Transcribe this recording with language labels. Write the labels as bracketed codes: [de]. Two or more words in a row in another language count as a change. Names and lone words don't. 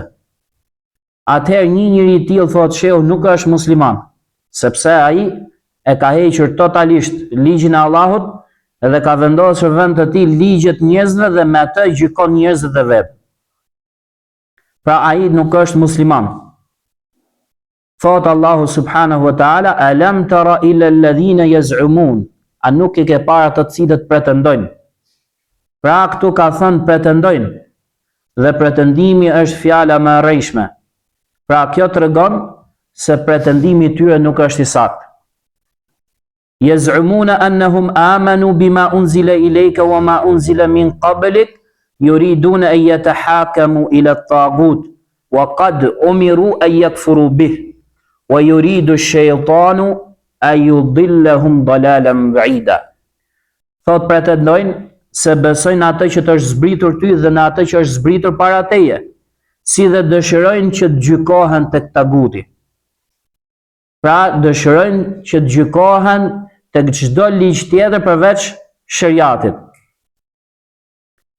[sq] Atëherë një njeri i tillë thotë shehu nuk është musliman, sepse ai e ka hequr totalisht ligjin e Allahut dhe ka vendosur vend të tij ligjet njerëzve dhe me atë gjykon njerëzit e vet. Pra ai nuk është musliman. [ar] Thot Allahu سبحانه وتعالى ألم تر إلى الذين يزعمون." [sq] A nuk e ke parë ato të cilët pretendojnë. Pra këtu ka thënë pretendojnë, dhe pretendimi është fjala më e rrejshme. Pra kjo tregon se pretendimi i tyre nuk është i saktë. [ar] يزعمون أنهم آمنوا بما أنزل إليك وما أنزل من قبلك يريدون أن يتحاكموا إلى الطاغوت وقد أمروا أن يكفروا به ويريد الشيطان أن يضلهم ضلالا بعيدا. [sq] Thot pretendojnë se besojnë atë që të është zbritur ty dhe në atë që është zbritur para teje, si dhe dëshirojnë që të gjykohen tek taguti. Pra dëshirojnë që të gjykohen tek çdo ligj tjetër përveç shariatit.